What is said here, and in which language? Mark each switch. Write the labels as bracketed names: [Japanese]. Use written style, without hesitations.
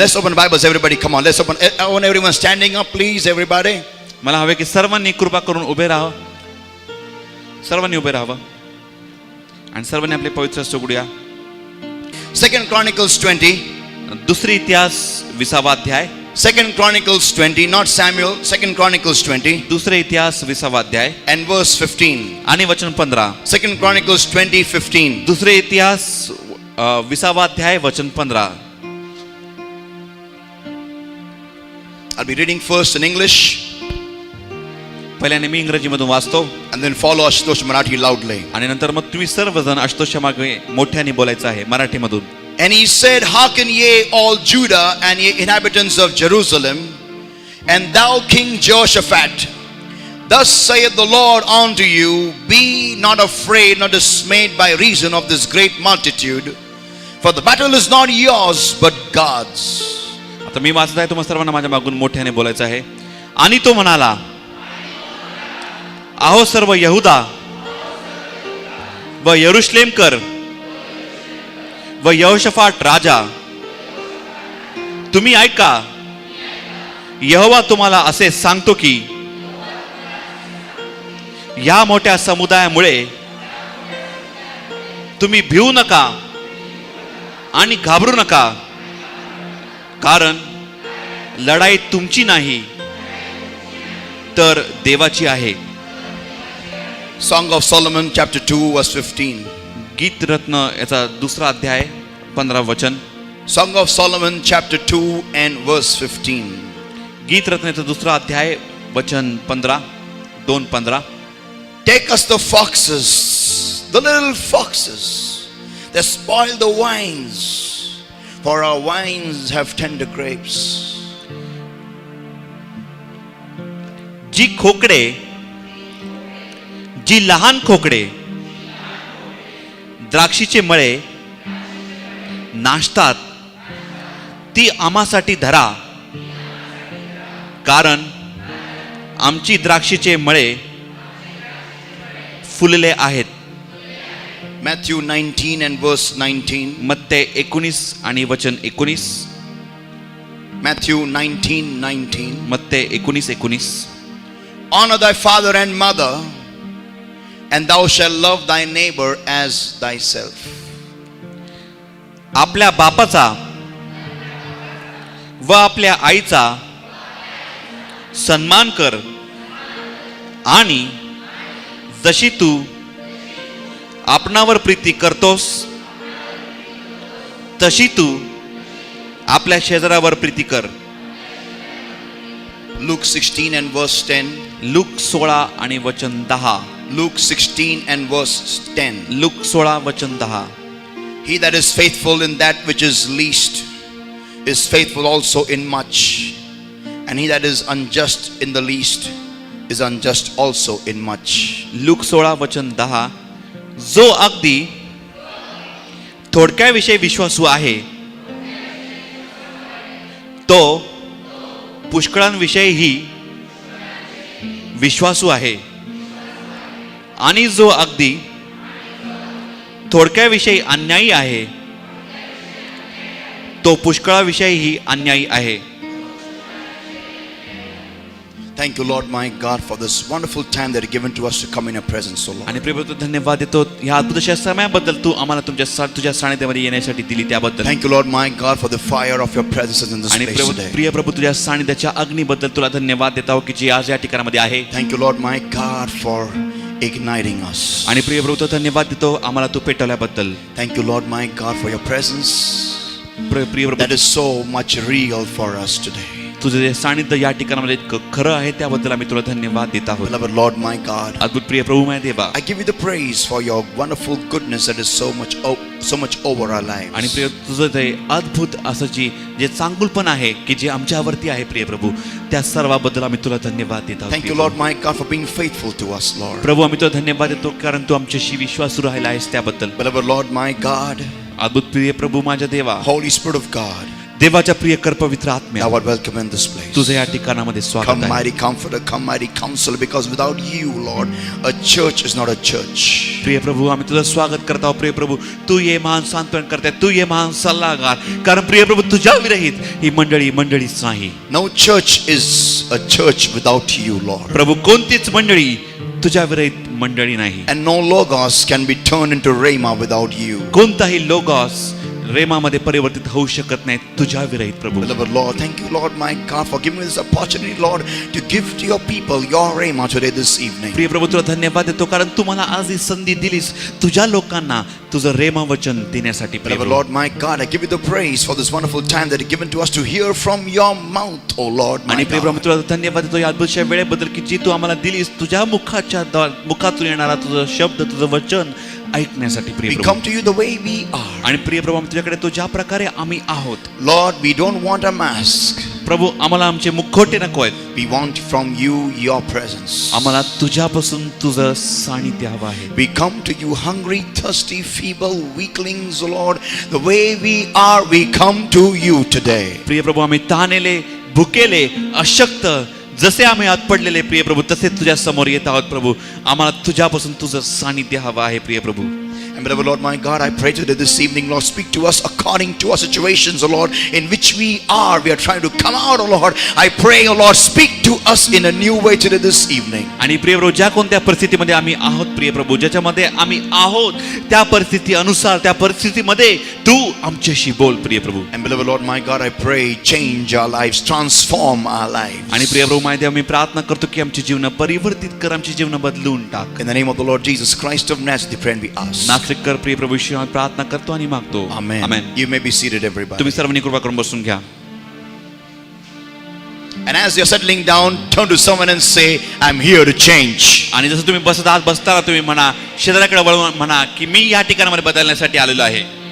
[English] Let's open Bibles, everybody. Come on, let's open. I want everyone standing up, please, everybody. [Marathi] मला हवे की सर्वांनी कृपा करून उभे राहावं, सर्वांनी उभे राहावं आणि सर्वांनी आपले पवित्र हस्त उघडूया. [English] 2 Chronicles 20. [Marathi] दुसरी इतिहास 20वा अध्याय. [English] 2 Chronicles 20, not Samuel. 2 Chronicles 20 [Marathi] दुसरे इतिहास 20वा अध्याय [English] and verse 15. [Marathi] आणि वचन 15. [English] 2 Chronicles 20:15. [Marathi] दुसरे इतिहास 20वा अध्याय वचन 15. [English] I'll be reading first in English [Marathi] पहिल्याने मी इंग्रजीमधून वाचतो [English] and then follow Ashutosh Marathi loudly. [Marathi] आणि नंतर मग तुम्ही सर्वजण आशुतोषच्या मागे मोठ्याने बोलायचं आहे मराठीमधून. [English] And he said, Hearken ye all Judah and ye inhabitants of Jerusalem, and thou King Jehoshaphat, thus saith the Lord unto you, be not afraid nor dismayed by reason of this great multitude, for the battle is not yours but God's. [Marathi] आता मी वाचत आहे, तुम्हाला सर्वांना माझ्या मागून मोठ्याने बोलायचं आहे. आणि तो म्हणाला, अहो सर्व यहुदा व यरुशलेमकर व यहोशाफाट राजा, तुम्ही ऐका, यहोवा तुम्हाला असे सांगतो की या मोठ्या समुदायामुळे तुम्ही भिवू नका आणि घाबरू नका, कारण लढाई तुमची नाही तर देवाची आहे. [English] Song of Solomon chapter 2 verse 15. [Marathi] गीत रत्न याचा दुसरा अध्याय 15 वचन. [English] Song of Solomon chapter 2 and verse 15. [Marathi] गीत रत्न याचा दुसरा अध्याय वचन 15, 2:15. [English] Take us the foxes, the little foxes that spoil the wines, for our wines have tender grapes. [Marathi] जी खोकडे, जी लहान खोकडे द्राक्षीचे मळे नाशतात, ती आम्हासाठी धरा, कारण आमची द्राक्षीचे मळे फुलले आहेत. [English] Matthew 19 and verse 19. [Marathi] मत्ते 19 आणि वचन 19. [English] Matthew 19:19. [Marathi] Matte 19:19. [English] Honor thy father and mother, and thou shalt love thy neighbor as thyself. [Marathi] आपल्या बापाचा व आपल्या आईचा सन्मान कर, आणि जशी तू आपणावर प्रीती करतोस तशी तू आपल्या शेजारावर प्रीती कर. [English] Luke 16 and verse 10. [Marathi] लूक 16 आणि वचन 10. [English] Luke 16 and verse 10. [Marathi] लूक 16 वचन 10. [English] He that is faithful in that which is least is faithful also in much, and he that is unjust in the least is unjust also in much. [Marathi] Look 16 वचन 10. जो अगदी थोडक्याविषयी विश्वासू आहे तो पुष्कळांविषयीही विश्वासू आहे, आणि जो अगदी थोडक्याविषयी अन्यायी आहे तो पुष्कळाविषयीही अन्यायी आहे. [English] Thank you, Lord my God, for this wonderful time that you given to us to come in your presence, O Lord. [Marathi] आणि प्रिय धन्यवाद देतो ह्या अद्भुत अशा समयाबद्दल, तू आम्हाला तुझ्या सानिध्यामध्ये येण्यासाठी दिली त्याबद्दल. [English] Thank you, Lord my God, for the fire of your presence in this [Marathi] आणि [English] place today. [Marathi] प्रिय प्रभू, तुझ्या सानिध्याच्या अग्नीबद्दल तुला धन्यवाद देत आहोत की जी आज या ठिकाणामध्ये आहे. [English] Thank you, Lord my God, for igniting us. [Marathi] आणि प्रिय प्रभू, धन्यवाद देतो आम्हाला तू पेटवल्याबद्दल. [English] Thank you, Lord my God, for your presence [Marathi] प्रिय प्रभू, [English] that is so much real for us today. [Marathi] तुझे जे सानिध्य या ठिकाणामध्ये खरं आहे त्याबद्दल आम्ही तुला धन्यवाद देत आहोत. [English] Beloved Lord my God, [Marathi] अद्भुत प्रिय प्रभू माझ्या देवा, [English] I give you the praise for your wonderful goodness that is so much over our lives. [Marathi] आणि प्रिय तुझं ते अद्भुत असं जे चांगुलपण आहे की जे आमच्यावरती आहे प्रिय प्रभू, त्या सर्वाबद्दल आम्ही तुला धन्यवाद देत आहोत. [English] Thank you, Lord my God, for being faithful to us, Lord. [Marathi] प्रभू, आम्ही तुला धन्यवाद देतो कारण तू आमच्याशी विश्वासू राहिला आहेस त्याबद्दल. [English] Beloved Lord my God, [Marathi] अद्भुत प्रिय प्रभू माझ्या देवा, [English] Holy Spirit of God, [Marathi] देवाच्या प्रिय कर पवित्र आत्म्या, [English] thou art welcome in this place. [Marathi] तुझं या ठिकाणामध्ये स्वागत [English] Come [Marathi] आहे. [English] mighty comforter, come mighty counselor, because without you, Lord, a church is not a church. [Marathi] प्रिय प्रभू, आम्ही तुझं स्वागत करत आहोत. प्रिय प्रभू, तू ये महान सांत्वन करते, तू ये महान सल्लागार, कारण प्रिय प्रभू तुझ्या विरहित ही मंडळीच नाही. [English] No church is a church without you, Lord. [Marathi] प्रभू, कोणतीच मंडळी तुझ्या विरहित मंडळी नाही. [English] And no logos can be turned into rhema without you. [Marathi] कोणताही लोगॉस रेमामध्ये परिवर्तित होऊ शकत नाही तुझ्या विरहित. प्रभू, [English] Beloved Lord, thank you, Lord, my God, for giving me this opportunity, Lord, to give to your people your rhema today, this evening. [Marathi] प्रिय प्रभू, तुला धन्यवाद देतो, कारण तू मला आज ही संधी दिलीस तुझ्या लोकांना तुझं रेमा वचन देण्यासाठी. प्रिय [English] Beloved [Marathi] Prabhu, [English] Lord, my God, I give you the praise for this wonderful time that is given to us to hear from your mouth, oh Lord, my [Marathi] आणि प्रिय प्रभू, [English] God. [Marathi] तुला धन्यवाद देतो या अद्भुतशा वेळेबद्दल की जी तू आम्हाला दिलीस तुझ्या मुखातून येणारा तुझं शब्द, तुझं वचन ऐकण्यासाठी. प्रिय [English] We [Marathi] Prabhu, [English] come to you the way we are. [Marathi] आणि प्रिय प्रभू, आम्ही तुझ्याकडे तो ज्या प्रकारे आम्ही आहोत. [English] Lord, we don't want a mask. [Marathi] प्रभू, आम्हाला आमचे मुखवटे नको आहेत. [English] We want from you your presence. [Marathi] आम्हाला तुझ्यापासून तुझं सानिध्य हवं आहे. [English] We come to you hungry, thirsty, feeble, weaklings, oh Lord. The way we are, we come to you today. [Marathi] प्रिय प्रभू, आम्ही ताणलेले, भुकेले, अशक्त जसे आम्ही आत पडलेले प्रिय प्रभू तसे तुझ्या समोर येत आहोत. प्रभू, आम्हाला तुझ्यापासून तुझं सानिध्य हवं आहे. प्रिय प्रभू, [English] And beloved Lord, my God, I pray today this evening, Lord, speak to us according to our situations, oh Lord, in which we are trying to come out, oh Lord. I pray, oh Lord, speak to us in a new way today this evening. [Marathi] आणि प्रिय प्रभू, ज्या कोणत्या परिस्थितीमध्ये आम्ही आहोत प्रिय प्रभू, ज्याच्यामध्ये आम्ही आहोत त्या परिस्थिती अनुसार त्या परिस्थितीमध्ये तू आमच्याशी बोल. प्रिय प्रभू, [English] And beloved Lord, my God, I pray, change our lives, transform our lives. [Marathi] आणि प्रिय प्रभू, माहिती आम्ही प्रार्थना करतो की आमची जीवन परिवर्तित कर, आमची जीवन बदलून टाक. [English] In the name of the Lord Jesus Christ of Nazareth, we pray and we ask. [Marathi] कर प्रिय प्रभू, ईश्वर प्रार्थना करतो आणि मागतो. [English] Amen. [Marathi] Amen. [English] You may be seated, everybody. [Marathi] तुम्ही सर्वांनी कृपा करून बसून घ्या. [English] And as you're settling down, turn to someone and say, I'm here to change. [Marathi] आणि जसं तुम्ही बसताना तुम्ही म्हणा, शेजाऱ्याकडे वळून म्हणा की मी या ठिकाणामध्ये बदलण्यासाठी आलेलो आहे.